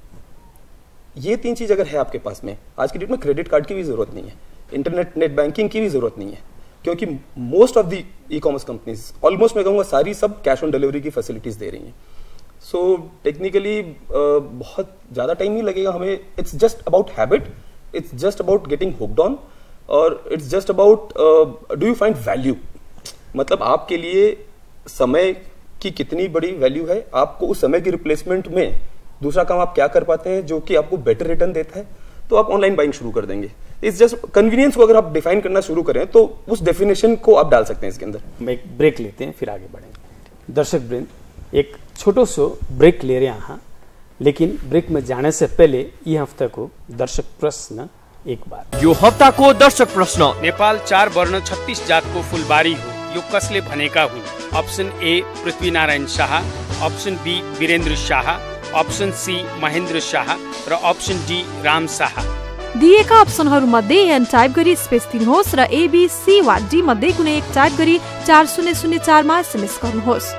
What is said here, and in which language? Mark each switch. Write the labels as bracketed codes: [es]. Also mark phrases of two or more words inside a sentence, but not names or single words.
[hi] ये 3 चीज अगर है आपके पास में, आज की डेट में [en] credit card [hi] की भी जरूरत नहीं है, [en] internet net banking [hi] की भी जरूरत नहीं है, क्योंकि [en] most of the e-commerce companies, [hi] ऑलमोस्ट मैं कहूँगा सारी, सब [en] cash on delivery [hi] की फैसिलिटीज दे रही हैं। [en] so technically [hi] बहुत ज़्यादा टाइम नहीं लगेगा हमें। [en] It's just about habit, it's just about getting hooked on, and it's just about do you find value. [hi] मतलब आपके लिए समय की कितनी बड़ी वैल्यू है, आपको उस समय की रिप्लेसमेंट में दूसरा काम आप क्या कर पाते हैं जो कि आपको [en] better return [hi] देता है, तो आप [en] online buying [hi] शुरू कर देंगे। [en] it's just convenience [hi] को अगर आप डिफाइन करना शुरू करें तो उस डेफिनेशन को आप डाल सकते हैं इसके अंदर। हम एक ब्रेक लेते हैं, फिर आगे बढ़ेंगे। दर्शक वृंद, एक छोटो सो ब्रेक ले रहे हैं यहाँ, लेकिन ब्रेक में जाने से पहले ये हफ्ता को दर्शक प्रश्न एक बार। [ne] यो हफ्ता को दर्शक प्रश्न। नेपाल 4 वर्ण 36 जातको फुलबारी हो, यो कसले भनेका हुन्? [en] option A [ne] पृथ्वीनारायण शाह, [en] option B [ne] वीरेन्द्र शाह, [en] option C [ne] महेन्द्र शाह र [en] option D [ne] राम शाह। दिएका अप्सनहरूमध्ये एन टाइप गरी स्पेस दिनुहोस् र एबीसी वा डी मध्ये कुनै एक टाइप गरी 4004 मा एसएमएस गर्नुहोस्